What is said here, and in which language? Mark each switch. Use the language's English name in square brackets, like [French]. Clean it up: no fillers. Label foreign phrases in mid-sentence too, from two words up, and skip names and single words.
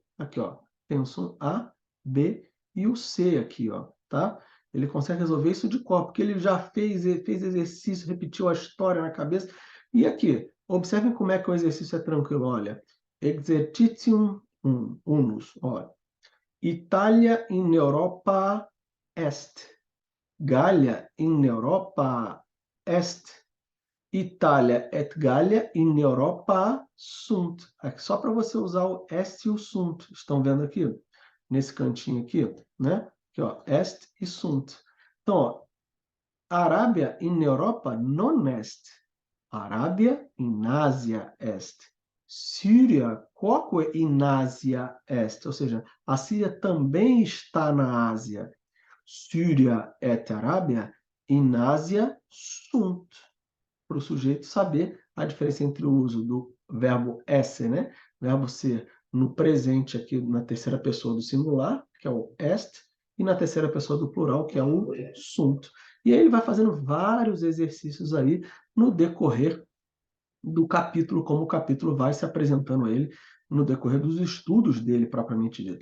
[Portuguese] Aqui, ó. Pensum A, B e o C aqui, ó, tá? Ele consegue resolver isso de cor, porque ele já fez exercício, repetiu a história na cabeça. E aqui, observem como é que o exercício é tranquilo, olha. [Latin] Exercitium unus, olha. Itália in Europa est. Gallia in Europa est. Itália et Gallia in Europa sunt. [Portuguese] Aqui, só para você usar o est e o sunt. Estão vendo aqui? Nesse cantinho aqui, né? Aqui, ó, est e sunt. Então, ó, [Latin] Arábia in Europa non est. Arábia in Ásia est. Síria quoque in Ásia est. [Portuguese] Ou seja, a Síria também está na Ásia. [Latin] Síria et Arábia in Ásia sunt. [Portuguese] Para o sujeito saber a diferença entre o uso do verbo esse, né? Verbo ser no presente aqui na terceira pessoa do singular, que é o est, e na terceira pessoa do plural, que é o sunt. E aí ele vai fazendo vários exercícios aí no decorrer do capítulo, como o capítulo vai se apresentando a ele no decorrer dos estudos dele, propriamente dito.